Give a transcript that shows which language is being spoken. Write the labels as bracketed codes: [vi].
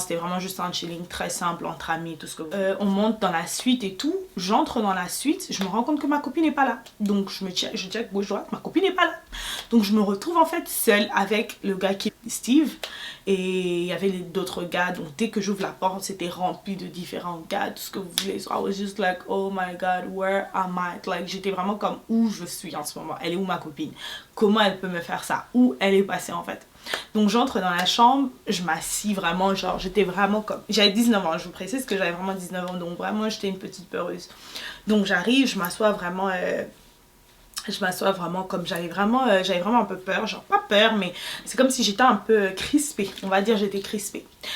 [fr] C'était vraiment juste un chilling très simple entre amis, tout ce que vous voulez. On monte dans la suite et tout. J'entre dans la suite. Je me rends compte que ma copine n'est pas là. Donc je check gauche-droite. Ma copine n'est pas là. Donc je me retrouve en fait seule avec le gars qui est Steve. Et il y avait d'autres gars. Donc dès que j'ouvre la porte, c'était rempli de différents gars, tout ce que vous voulez. [en] So I was just like, oh my god, where am I? [fr] Like j'étais vraiment comme où je suis en ce moment. Elle est où ma copine? Comment elle peut me faire ça? Où elle est passée en fait? Donc j'entre dans la chambre, je m'assis vraiment, genre j'étais vraiment comme... J'avais 19 ans, je vous précise que j'avais vraiment 19 ans, donc vraiment j'étais une petite peureuse. Donc j'arrive, je m'assois vraiment comme j'avais vraiment un peu peur, genre pas peur mais c'est comme si j'étais un peu crispée, on va dire j'étais crispée.